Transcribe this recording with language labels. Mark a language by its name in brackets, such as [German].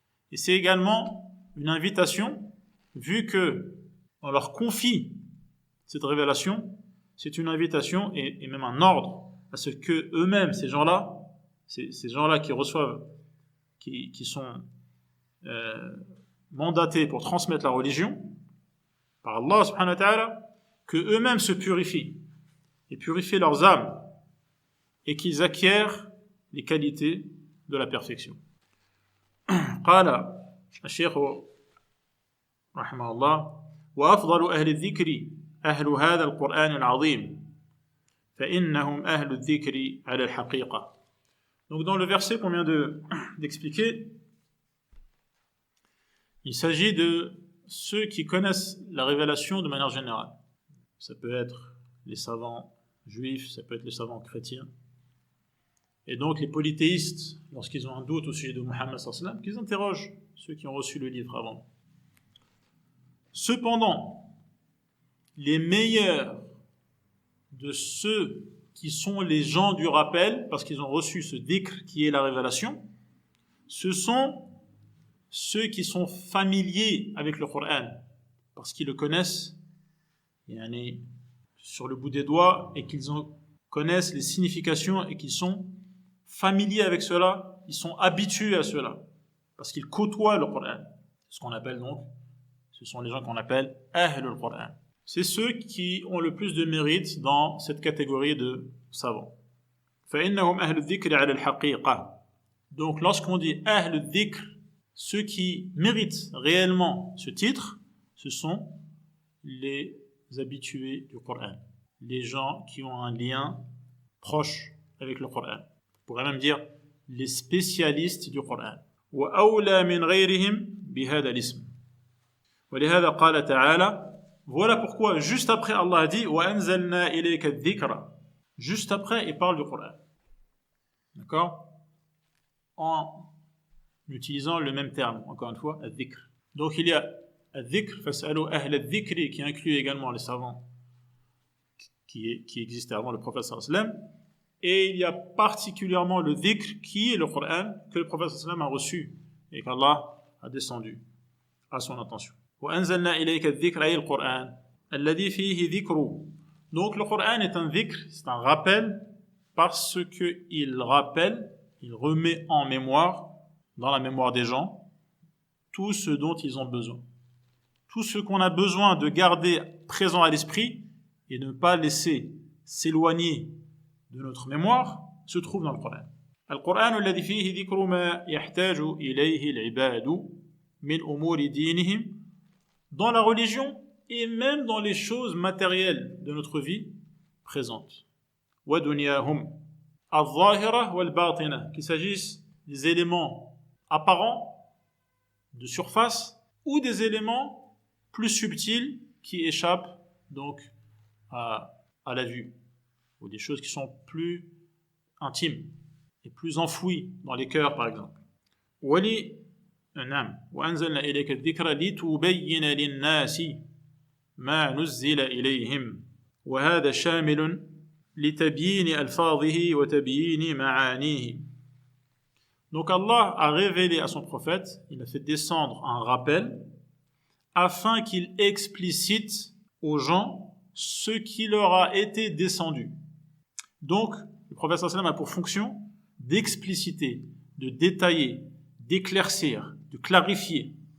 [French] Et c'est également une invitation, vu que on leur confie cette révélation, c'est une invitation et même un ordre à ce que eux-mêmes, ces gens-là qui reçoivent, qui sont mandatés pour transmettre la religion par Allah subhanahu wa ta'ala, que eux-mêmes se purifient et purifient leurs âmes et qu'ils acquièrent les qualités de la perfection. [Arabic] قال الشيخ رحمه الله وأفضل أهل الذكر أهل هذا القرآن العظيم فإنهم أهل الذكر على الحقيقة. [French] Donc dans le verset qu'on vient d'expliquer, il s'agit de ceux qui connaissent la révélation de manière générale. Ça peut être les savants juifs, ça peut être les savants chrétiens. Et donc les polythéistes, lorsqu'ils ont un doute au sujet de Muhammad sallallahu alayhi wa sallam, qu'ils interrogent ceux qui ont reçu le livre avant. Cependant, les meilleurs de ceux qui sont les gens du rappel, parce qu'ils ont reçu ce dhikr qui est la révélation, ce sont ceux qui sont familiers avec le Coran, parce qu'ils le connaissent sur le bout des doigts et qu'ils connaissent les significations et qu'ils sont familiers avec cela, ils sont habitués à cela, parce qu'ils côtoient le Coran. Ce qu'on appelle donc, ce sont les gens qu'on appelle Ahlul Coran. C'est ceux qui ont le plus de mérite dans cette catégorie de savants. فإنهم أهل الذكر على الحقيقة. Donc lorsqu'on dit Ahl al-Dhikr, ceux qui méritent réellement ce titre, ce sont les habitués du Coran, les gens qui ont un lien proche avec le Coran. On pourrait même dire les spécialistes du Coran. [Arabic] وأولى من غيرهم بهذا الاسم. ولهذا قال تعالى. [French] Voilà pourquoi juste après Allah a dit [Arabic] وأنزلنا إليك الذكر. [French] Juste après il parle du Coran. D'accord? En utilisant le même terme, encore une fois, al-dhikr. Donc il y a al-dhikr, [Arabic] fas'alu ahl al-dhikri, [French] qui inclut également les savants qui existaient avant le prophète sallallahu alayhi wa sallam. Et il y a particulièrement le dhikr qui est le Coran que le prophète sallallahu alayhi wa sallam a reçu et qu'Allah a descendu à son intention. [Arabic] وأنزلنا إليك الذكر أي القرآن الذي فيه ذكر. [French] Donc le Coran est un dhikr, c'est un rappel parce qu'il rappelle, il remet en mémoire, dans la mémoire des gens, tout ce dont ils ont besoin. Tout ce qu'on a besoin de garder présent à l'esprit et ne pas laisser s'éloigner de notre mémoire se trouve dans le Coran. [Arabic] القرآن الذي فيه ذكر ما يحتاج إليه العباد من أمور دينهم. [French] Dans la religion et même dans les choses matérielles de notre vie présente. [Arabic] وَدُنْيَاهُمْ الظَّاهِرَةِ وَالْبَاطِنَةِ. [French] Qu'il s'agisse des éléments apparents, de surface, ou des éléments plus subtils qui échappent donc à la vue, ou des choses qui sont plus intimes et plus enfouies dans les cœurs par exemple. [Arabic] نعم وأنزلنا إليك الذكر لتبين للناس ما نزل إليهم وهذا شامل لتبيين ألفاظه وتبيين معانيه. [French] Donc Allah a révélé à son prophète, il a fait descendre un rappel afin qu'il explicite aux gens ce qui leur a été descendu. Donc le prophète sallallahu alayhi wa sallam a pour fonction d'expliciter, de détailler, d'éclaircir, de clarifier.